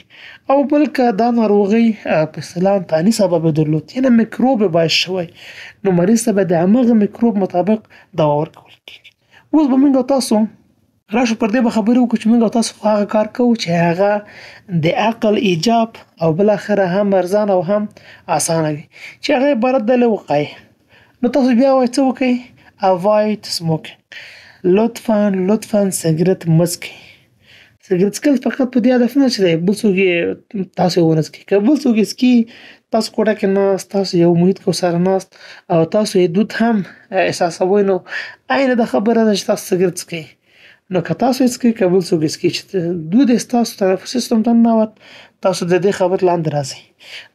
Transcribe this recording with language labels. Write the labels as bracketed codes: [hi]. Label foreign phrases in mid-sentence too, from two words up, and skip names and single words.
[ps] او بل که دا ناروغۍ په اصطلاح انتاني سبب درلود یعنې میکروب باعث شوی نو مریض ته به د همغه میکروب مطابق دوا ورکول کېږي. اوس به موږ تاسو راشو پر دې به خبرې وکړو چې موږ او تاسو هغه کار کوو چې هغه د عقل ایجاب او بالاخره هم ارزانه او هم اسانه وي، چې هغه عبارت ده له وقایې. نو تاسو بیا وایئ څه وکړئ؟ [en] avoid smoking. [ps] لطفاً سګرټ مه څکئ. سګرټ څکل فقط په دې هدف نه چې دی بل څوک یې تاسو ونه څکئ، که بل څوک یې څکي تاسو کوټه کې ناست، تاسو یو محیط کې ورسره ناست او تاسو یې دود هم احساسوئ نو عین دا خبره ده چې تاسو سګرټ څکئ. نو که تاسو یې څکئ که بل څوک یې څکي چې دود یې ستاسو تنفسي سیستم ته ننوت تاسو د دې خبر لاندې راځئ.